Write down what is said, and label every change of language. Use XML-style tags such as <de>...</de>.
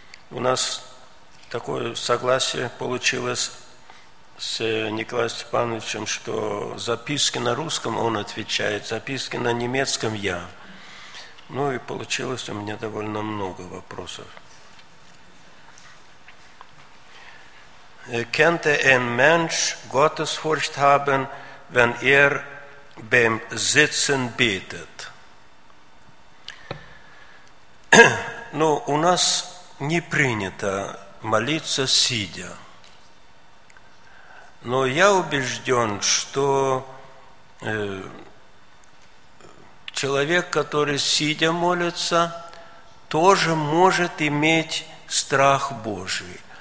<ru>У нас такое согласие получилось с Николаем Степановичем, что записки на русском он отвечает, записки на немецком я. Ну и получилось у меня довольно много вопросов.</ru> <de>Könnte ein Mensch Gottesfurcht haben, wenn beim Sitzen betet?</de> <ru>Ну, у нас не принято молиться сидя. Но я убежден, что человек, который сидя молится, тоже может иметь страх Божий.</ru>